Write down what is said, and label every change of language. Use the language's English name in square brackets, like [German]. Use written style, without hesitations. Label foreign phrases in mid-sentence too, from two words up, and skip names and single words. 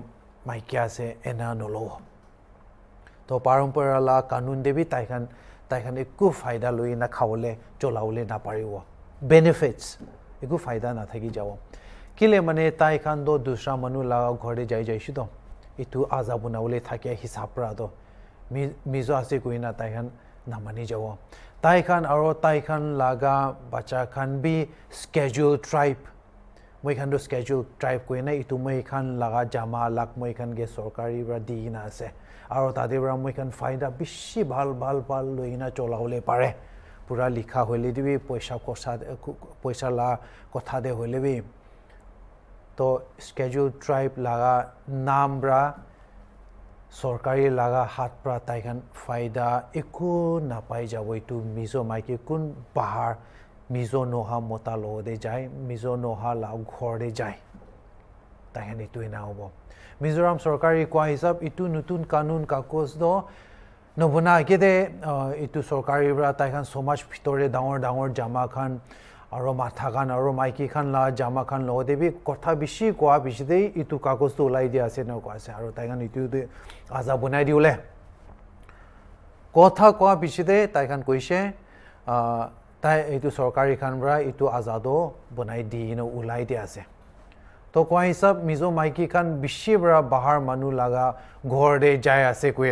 [Naga Pidgin] maiki ase ena nolo to parampara la kanun de bi tai khan ekku faida loi na khawle cholawle na paribo benefits ekku faida na thaki jabo kile mane tai khan do dusra manu la ghore jai shi do itu azabuna ule thake hisab ra do Mizo ase kuina tai khan namani jabo tai khan aro tai khan laga bacha khan bi [English] schedule tribe [Naga Pidgin] moi khan do [English] schedule tribe [Naga Pidgin] kuina itu moi khan laga jama lak moi khan ge sarkari bra di na ase aro tade bra moi khan faida bishi bhal loina cholawle pare pura likha hoile dibi paisa la kotha de hoile bi to [English] schedule tribe [Naga Pidgin] laga naam bra sarkari laga hat pra tai khan faida ekku na pai jabo itu Mizo maiki kun bahar Mizo noha mota lo de jai Mizo noha la ghor de jai tai khan itu na hobo Mizoram sarkari kwa hisab itu nutun kanun kakos do nobuna ke de itu sarkari bra tai khan [English] so much [Naga Pidgin] phitore dangor jama khan aro matha khan aro maiki khan la jama khan lo debi kotha bishi kwa bishi de itu kakos to ulai dia ase na kwa ase aro tai khan itu de aza bunai diule kotha kwa bishi de tai khan koise tai itu sarkari khan bra itu azado bunai di no ulai dia ase to kwa hisab Mizo maiki khan bishi bra bahar manu laga ghor de jai ase koi